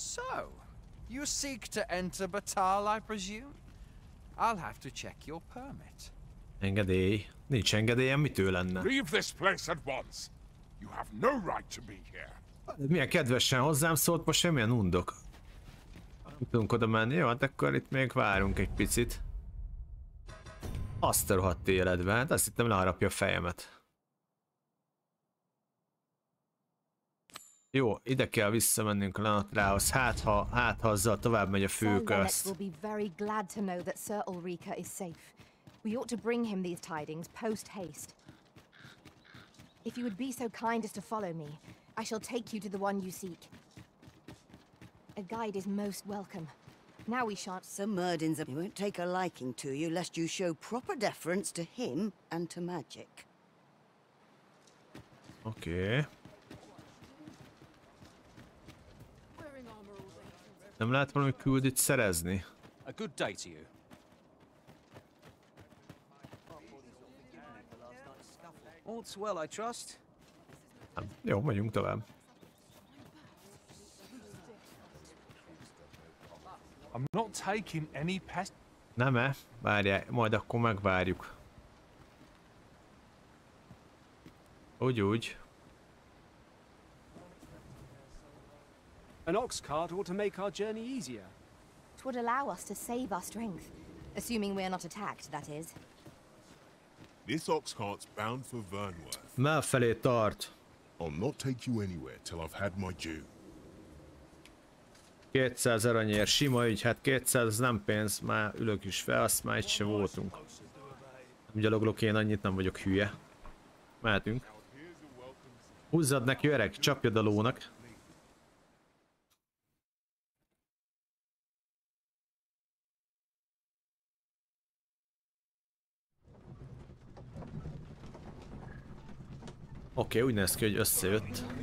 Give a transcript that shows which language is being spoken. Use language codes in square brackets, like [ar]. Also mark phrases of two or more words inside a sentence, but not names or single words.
[en] So, you seek to enter Batal, I presume? I'll have to check your permit. [hu] Engedély. Nincs engedélyem, mitől lenne? [en] Leave this place at once. You have no right to be here. [hu] Milyen kedvesen hozzám szólt, most semmilyen undok. Nem tudunk oda menni, jó, hát akkor itt még várunk egy picit. Azt a rohadt életbe, hát azt hittem leharapja a fejemet. Jó, ide kell visszamennünk a Lenatrához, hát ha azzal tovább megy a főközt. [en] will be very glad to know that Sir Ulrika is safe. We ought to bring him these tidings post haste. If you would be so kind as to follow me, I shall take you to the one you seek. A guide is most welcome. Now we shan't... Sir Murdin's he won't take a liking to you lest you show proper deference to him and to magic. [hu] Oké. Nem lehet valami küldit szerezni? [en] A good day to you. All's well, I trust. [hu] Jó, megyünk tovább. [en] I'm not taking any pest. [hu] Nem-e? Várjál, majd akkor megvárjuk. Úgy. [en] An ox cart ought to make our journey easier. It would allow us to save our strength. Assuming we're not attacked, that is. This ox cart's bound for Vernworth. [hu] Mel felé tart. [en] I'll not take you anywhere till I've had my due. [hu] 200 aranyér, sima ügy, hát 200 az nem pénz, már ülök is fel, azt már itt se voltunk. Nem gyaloglok én annyit, nem vagyok hülye. Mehetünk. Húzzad neki öreg, csapjad a lónak. Oké, úgy néz ki, hogy összejött.